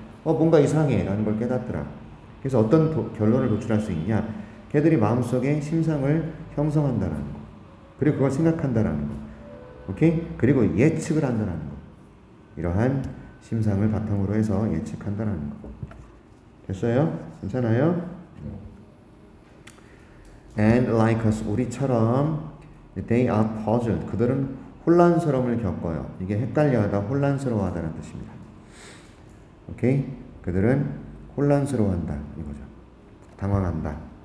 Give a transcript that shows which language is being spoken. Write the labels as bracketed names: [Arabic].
[Korean] 뭔가 이상해 라는 걸 깨닫더라. 그래서 어떤 결론을 도출할 수 있냐? 걔들이 마음속에 심상을 형성한다는 거. 그리고 그걸 생각한다는 거. 오케이? 그리고 예측을 한다는 거. 이러한 심상을 바탕으로 해서 예측한다는 거. 됐어요? 괜찮아요? [English] And like us, [Korean] 우리처럼 [English] they are puzzled. [Korean] 그들은 혼란스러움을 겪어요. 이게 헷갈려하다, 혼란스러워하다는 뜻입니다. 오케이? 그들은 혼란스러워한다 이거죠. 당황한다.